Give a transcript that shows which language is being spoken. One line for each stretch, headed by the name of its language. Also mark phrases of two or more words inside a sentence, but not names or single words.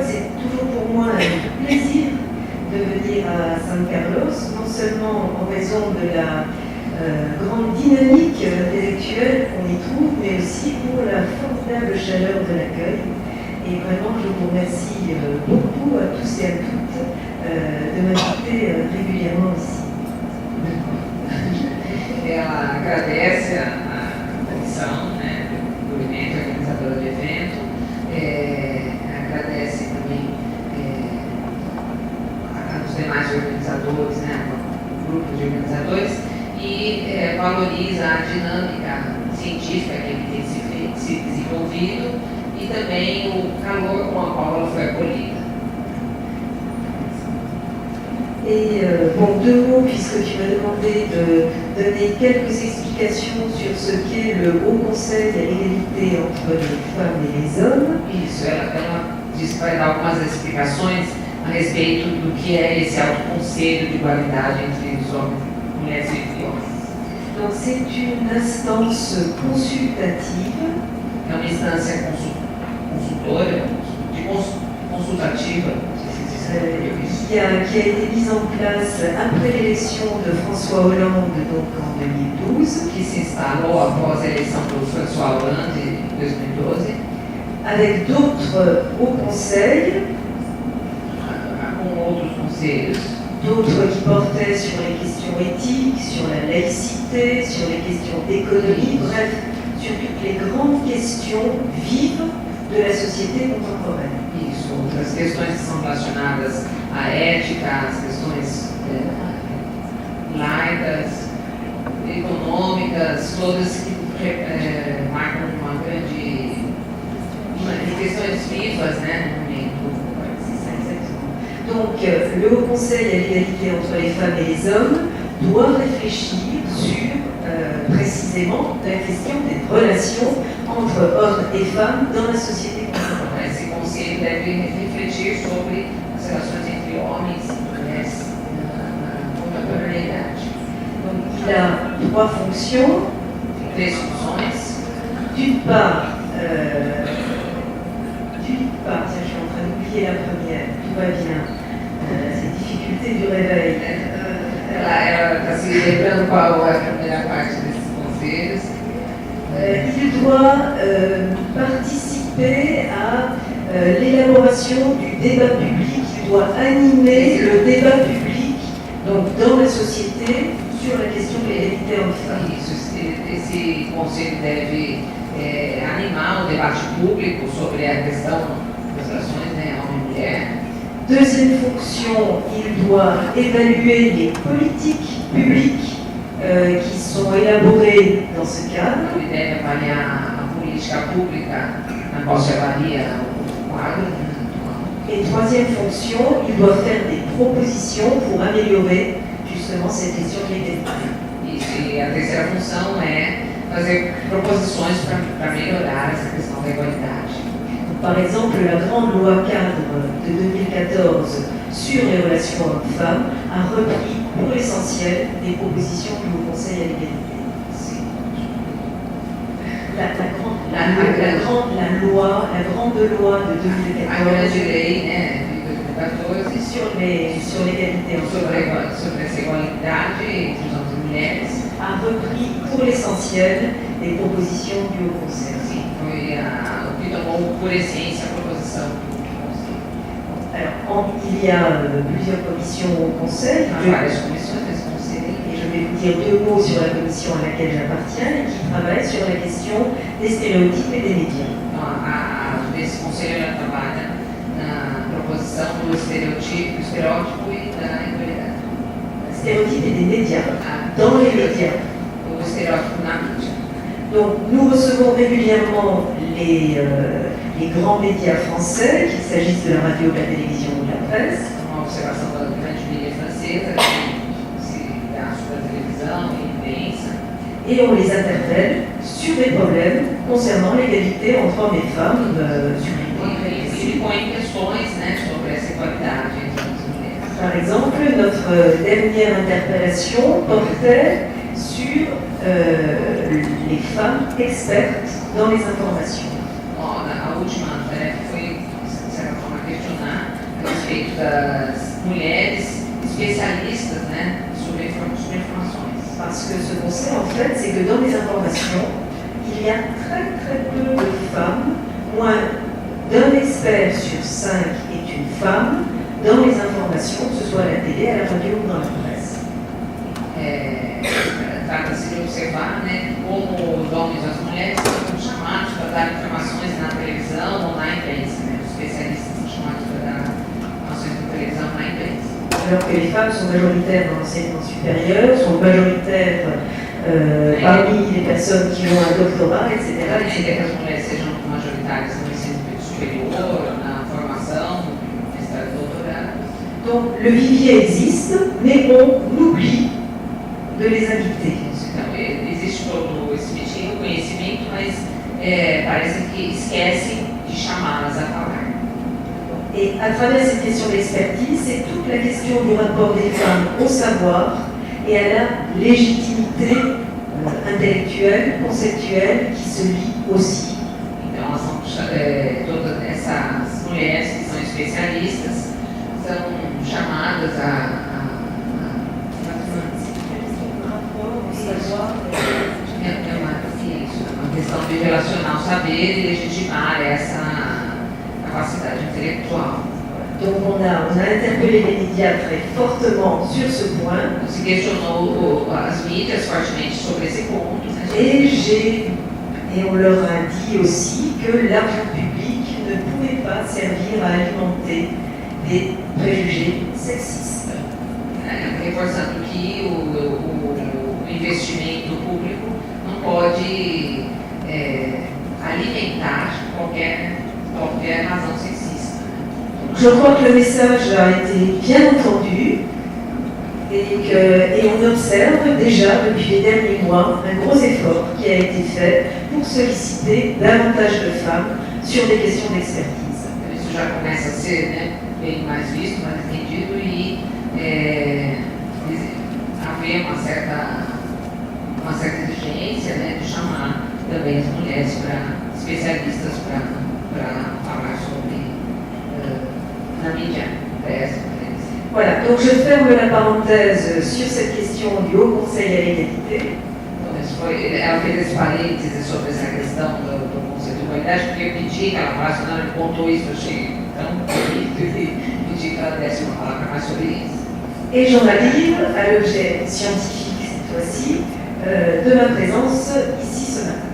French: C'est toujours pour moi un plaisir de venir à San Carlos, non seulement en raison de la grande dynamique intellectuelle qu'on y trouve, mais aussi pour la formidable chaleur de l'accueil. Et vraiment, je vous remercie beaucoup à tous et à toutes de m'inviter régulièrement ici.
Portuguese: Ela agradece a comissão, né, do evento, a organizadora do evento, agradece também aos demais organizadores, né, ao grupo de organizadores, e valoriza a dinâmica científica que ele tem se desenvolvido e também o calor com o qual ela foi acolhida.
French: Et bon, 2 mots, puisque tu m'as demandé de donner quelques explications sur ce qu'est le Haut Conseil à l'égalité entre les femmes et les hommes.
Portuguese: Isso, ela disse que vai dar algumas explicações a respeito do que é esse Alto Conselho de Igualdade entre os homens, mulheres e homens.
French: Donc c'est une instance consultative.
Portuguese: É uma instância consultora, consultativa,
French: qui a été mise en place après l'élection de François Hollande, donc en 2012.
Portuguese: Que se instalou após a eleição do François Hollande em 2012.
French: Avec d'autres hauts conseils.
Portuguese: Com outros conselhos.
French: D'autres qui portaient sur les questions éthiques, sur la laïcité, sur les questions d'économie, bref, sur toutes les grandes questions vives de la société contemporaine.
Portuguese: Isso, outras questões que são relacionadas à ética, às questões laicas, econômicas, todas que marcam uma grande questões vivas, né, no momento.
French: Donc, le Haut Conseil à l'égalité entre les femmes et les hommes doit réfléchir sur précisément la question des relations entre hommes et femmes dans la société contemporaine.
Portuguese: Esse conselho deve refletir sobre as relações entre homens e mulheres na contemporaneidade.
French: Donc, il a trois fonctions.
Portuguese: Três funções.
French: D'une part, tiens, je suis en train d'oublier la première, tout va bien, ces difficultés du réveil.
Portuguese: Ela está se lembrando qual é a primeira parte desses conselhos.
French: Il doit participer à l'élaboration du débat public, il doit animer le débat public donc, dans la société sur la question de l'égalité entre-femmes.
Portuguese: Esse conselho deve animar o debate público sobre a questão das relações, né, homem-mulher.
French: Deuxième fonction, il doit évaluer les politiques publiques qui sont élaborées dans ce cadre.
Portuguese: Ele deve avaliar a política pública na qual se avalia o quadro.
French: Et troisième fonction, il doit faire des propositions pour améliorer justement cette question de l'égalité.
Portuguese: E a terceira função é fazer proposições para melhorar essa questão da igualdade.
French: Par exemple, la grande loi cadre de 2014 sur les relations hommes-femmes a repris pour l'essentiel des propositions du Haut Conseil à l'égalité. La grande loi de 2014
Portuguese: A grande lei, né, de 2014
French: sur l'égalité entre
Portuguese: sobre essa igualdade entre os homens e mulheres
French: a repris pour l'essentiel des propositions du Haut Conseil.
Portuguese: Sim, foi o que tomou por essência a proposição do Conselho.
French: Alors, il y a plusieurs commissions au Conseil.
Portuguese: Várias comissões desse conselho.
French: Et je vais vous dire deux mots sur la commission à laquelle j'appartiens et qui travaille sur la question des stéréotypes et des médias.
Portuguese: Então, desse conselho ela trabalha na proposição do estereótipo e da igualdade.
French: Stéréotypes et des médias, dans les médias.
Portuguese: O estereótipo na mídia.
French: Donc, nous recevons régulièrement les grands médias français, qu'il s'agisse de la radio, de la télévision ou de la presse.
Portuguese: Uma observação da grande mídia francesa, que se dá sobre a televisão e a imprensa.
French: Et on les interpelle sur des problèmes concernant l'égalité entre hommes et femmes sur
Portuguese: E põe questões, né, sobre essa igualdade entre homens e mulheres.
French: Par exemple, notre dernière interpellation portait sur les femmes expertes dans les informations.
Portuguese: Bom, a última tarefa foi, de certa forma, questionar a respeito das mulheres especialistas, né, sobre informações.
French: Parce que ce qu'on sait en fait, c'est que dans les informations, il y a très peu de femmes, moins d'un expert sur 5 est une femme dans les informations, que ce soit à la télé, à la radio ou dans la presse.
Portuguese: Trata-se de observar, né, como os homens e as mulheres são chamados para dar informações na televisão ou na imprensa. Né? Os especialistas são chamados para dar informações na televisão ou na imprensa.
French: Alors que les femmes sont majoritaires dans l'enseignement supérieur, sont majoritaires parmi les personnes qui ont un doctorat, etc.
Portuguese: Ainda que as mulheres sejam majoritárias no ensino superior, na formação, no mestrado e doutorado.
French: Donc le vivier existe, mais on oublie de les inviter.
Portuguese: Então, existe todo esse métier, o conhecimento, mas parece que esquecem de chamá-las a falar.
French: Et à travers cette question d'expertise, c'est toute la question du rapport des femmes au savoir et à la légitimité intellectuelle, conceptuelle, qui se lie aussi.
Portuguese: Então, elas são, todas essas mulheres que são especialistas são chamadas uma questão de relacionar o saber e legitimar essa capacidade intelectual.
French: Donc on a interpellé les médias très fortement sur ce point.
Portuguese: Se questionou as mídias fortemente sobre esse ponto. Né?
French: Et on leur a dit aussi que l'argent public ne pouvait pas servir à alimenter des préjugés sexistes.
Portuguese: Reforçando que o investimento público não pode alimentar qualquer razão sexista.
French: Je crois que le message a été bien entendu et on observe déjà depuis les derniers mois un gros effort qui a été fait pour solliciter davantage de femmes sur des questions d'expertise.
Portuguese: Isso já começa a ser, né, bem mais visto, mais entendido e haver uma certa exigência, né, de chamar também as mulheres especialistas para falar sobre na mídia impressa.
French: Voilà, donc je ferme la parenthèse sur cette question du Haut Conseil à l'égalité.
Portuguese: Ela fez esse parênteses sobre essa questão do Conselho de Igualdade, porque eu pedi que ela falasse, não, ele contou isso, eu achei tão bonito e pedi que ela desse uma palavra mais sobre isso.
French: Et j'en livre à l'objet scientifique cette fois-ci de ma présence ici ce matin.